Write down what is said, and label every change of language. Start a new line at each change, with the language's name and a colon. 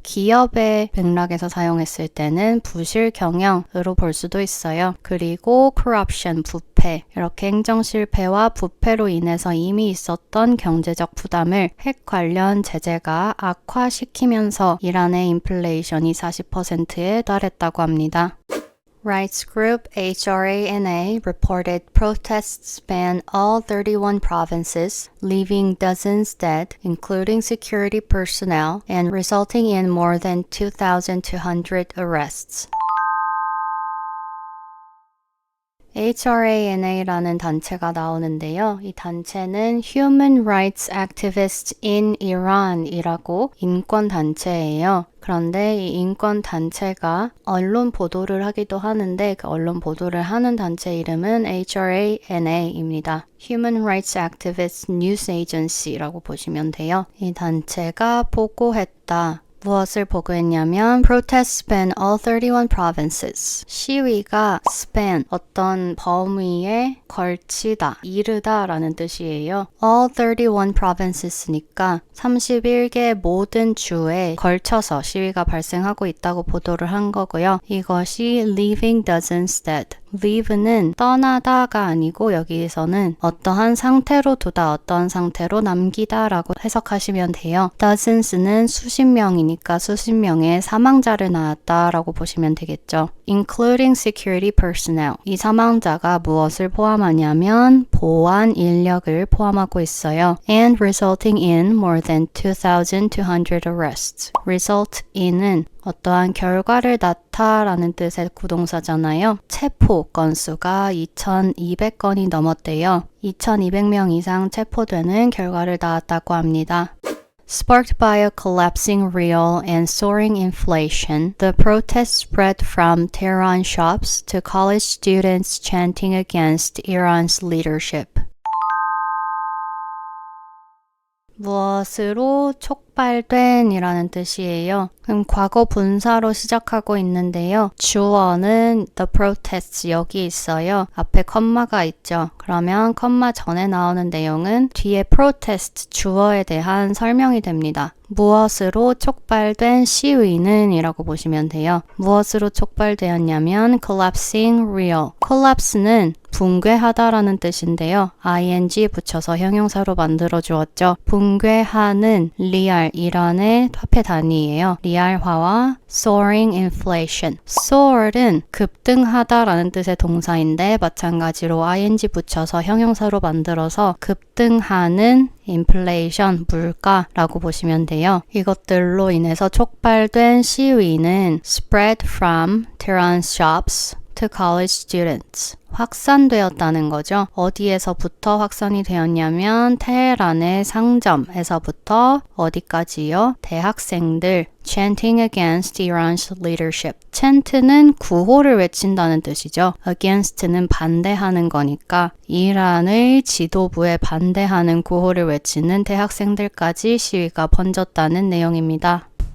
Korean: 기업의 맥락에서 사용했을 때는 부실 경영으로 볼 수도 있어요. 그리고 corruption, 부패, 이렇게 행정 실패와 부패로 인해서 이미 있었던 경제적 부담을 핵 관련 제재가 악화시키면서 이란의 인플레이션이 40%에 달했다고 합니다.
English: Rights group HRANA reported protests spanned all 31 provinces, leaving dozens dead, including security personnel, and resulting in more than 2,200 arrests.
Korean: HRANA라는 단체가 나오는데요. 이 단체는 Human Rights Activists in Iran 이라고 인권 단체예요. 그런데 이 인권 단체가 언론 보도를 하기도 하는데 그 언론 보도를 하는 단체 이름은 HRANA입니다. Human Rights Activists News Agency라고 보시면 돼요. 이 단체가 보고했다. 무엇을 보고했냐면
English: Protests span all 31 provinces.
Korean: 시위가 span, 어떤 범위에 걸치다, 이르다 라는 뜻이에요.
English: All 31 provinces
Korean: 니까 31개 모든 주에 걸쳐서 시위가 발생하고 있다고 보도를 한 거고요. 이것이
English: leaving dozens dead.
Korean: leave는 떠나다가 아니고 여기에서는 어떠한 상태로 두다, 어떠한 상태로 남기다 라고 해석하시면 돼요. dozens는 수십 명이니까 수십 명의 사망자를 낳았다 라고 보시면 되겠죠.
English: including security personnel.
Korean: 이 사망자가 무엇을 포함하냐면 보안 인력을 포함하고 있어요.
English: and resulting in more than 2,200 arrests.
Korean: result in은 어떠한 결과를 낳다라는 뜻의 구동사잖아요. 체포 건수가 2,200건이 넘었대요. 2,200명 이상 체포되는 결과를 낳았다고 합니다.
English: Sparked by a collapsing real and soaring inflation, the protests spread from Tehran shops to college students chanting against Iran's leadership.
Korean: 무엇으로 촉발된 이라는 뜻이에요. 그럼 과거 분사로 시작하고 있는데요. 주어는 the protests 여기 있어요. 앞에 컴마가 있죠. 그러면 컴마 전에 나오는 내용은 뒤에 protest 주어에 대한 설명이 됩니다. 무엇으로 촉발된 시위는 이라고 보시면 돼요. 무엇으로 촉발되었냐면
English: collapsing real.
Korean: collapse는 붕괴하다라는 뜻인데요. ing 붙여서 형용사로 만들어 주었죠. 붕괴하는 리알 이란의 화폐 단위예요. 리알화와
English: soaring inflation.
Korean: soar은 급등하다라는 뜻의 동사인데 마찬가지로 ing 붙여서 형용사로 만들어서 급등하는 inflation, 물가라고 보시면 돼요. 이것들로 인해서 촉발된 시위는
English: spread from Tehran shops to college students.
Korean: 확산되었다는 거죠. 어디에서부터 확산이 되었냐면 테헤란의 상점에서부터 어디까지요? 대학생들
English: chanting against Iran's leadership.
Korean: chant는 구호를 외친다는 뜻이죠. against는 반대하는 거니까 이란의 지도부에 반대하는 구호를 외치는 대학생들까지 시위가 번졌다는 내용입니다.